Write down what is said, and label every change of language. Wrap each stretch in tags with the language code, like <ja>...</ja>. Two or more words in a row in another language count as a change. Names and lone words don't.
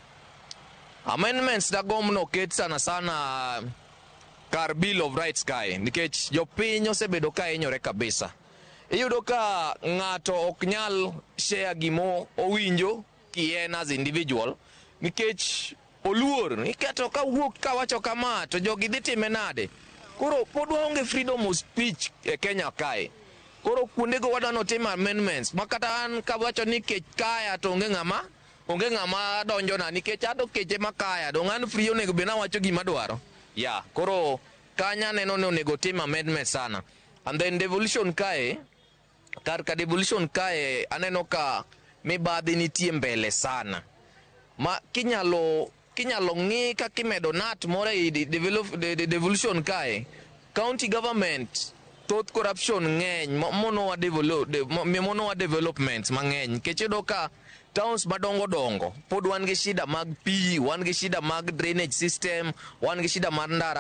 <luo>Amendments dagomb no oket sana kar</luo> <en>bill of rights</en> <luo>kae nikech jopiny osebedo ka hinyore kabisa. Iyudo ka ng'ato ok nyal share gimo owinjo kien</luo> <en>as individual</en> <luo>nikech oluor iketo ka wuok ka wacho kama to jogi dhi time nade. Koro pod waonge</luo> <en>freedom of speech</en> <luo>e Kenya kae. Koro kuondego wadwa notim amendments makata an ka wacho ni kech kaya to onge ng'ama donjona nikech ado keche makaya dong an free onego bena wacho gima dwaro. Koro kanya neno ni onego tim amendment sana.</luo> <en>And then devolution</en> <luo>kae, karka devolution kae aneno ka mibadhi nitie mbele sana. Ma kinyalo ng'i ka kimedo nat moro e devolution kae,</luo> <en>county government</en> <luo>thoth corruption ng'eny monowa developments mang'eny nikech iyudo ka towns madongo pod wan gi shida mag pi, wan gi shida mag</luo> <en>drainage system,</en> <luo>wan gi shida mar ndara.</luo>